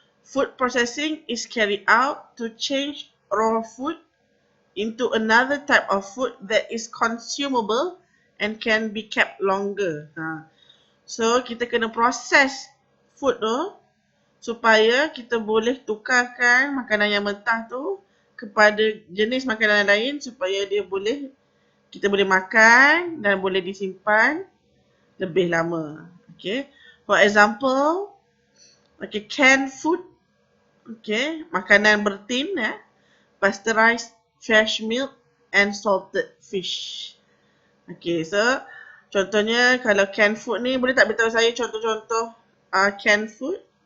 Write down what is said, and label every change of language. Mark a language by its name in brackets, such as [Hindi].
[English] Food processing is carried out to change raw food into another type of food that is consumable and can be kept longer. [Malay] So kita kena proses food tu supaya kita boleh tukarkan makanan yang mentah tu kepada jenis makanan lain supaya kita boleh makan dan boleh disimpan lebih lama. Okay. [English] For example, okay, canned food, okay, [Malay] makanan bertin, [English] pasteurized fresh milk and salted fish. [Malay] Okay, so contohnya kalau canned food ni, boleh tak beritahu saya contoh-contoh canned food?